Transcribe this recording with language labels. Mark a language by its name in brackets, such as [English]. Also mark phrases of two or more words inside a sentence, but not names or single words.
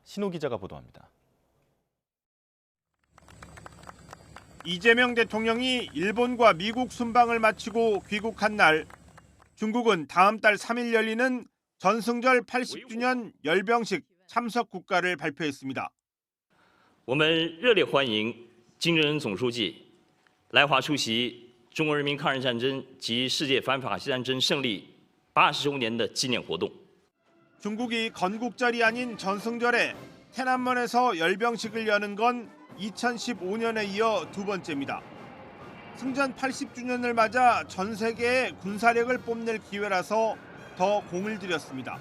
[Korean] 신호 기자가 보도합니다. 이재명 대통령이 일본과 미국 순방을 마치고 귀국한 날, 중국은 다음 달 3일 열리는 전승절 80주년 열병식 참석 국가를 발표했습니다. [Chinese] 我们热烈欢迎金正恩总书记来华出席中国人民抗日战争及世界反法西斯战争胜利80周年的纪念活动. [Korean] 중국이 건국절이 아닌 전승절에 天安門에서 열병식을 여는 건 2015년에 이어 두 번째입니다. 승전 80주년을 맞아 전 세계의 군사력을 뽐낼 기회라서 더 공을 들였습니다.